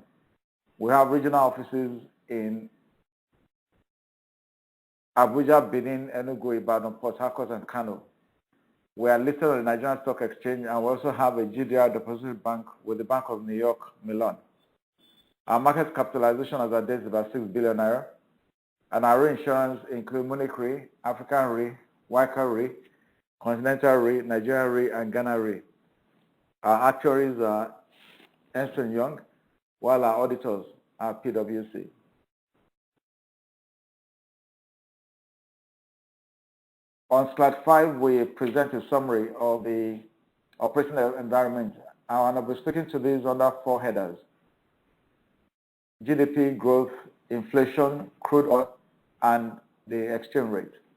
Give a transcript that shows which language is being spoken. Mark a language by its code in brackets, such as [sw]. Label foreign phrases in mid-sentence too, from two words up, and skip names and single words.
[en] We have regional offices in Abuja, Benin, Enugu, Ibadan, Port Harcourt, and Kano. We are listed on the Nigerian Stock Exchange, and we also have a GDR depository bank with the Bank of New York, Milan. Our market capitalization as at date is about 6 billion naira, and our reinsurance include Munich Re, African Re, Waika Re, Continental Re, Nigerian Re, and Ghana Re. Our actuaries are Ernst & Young, while our auditors are PwC. On slide 5, we present a summary of the operating environment, and I'll be speaking to these under 4 headers: GDP, growth, inflation, crude oil, and the exchange rate.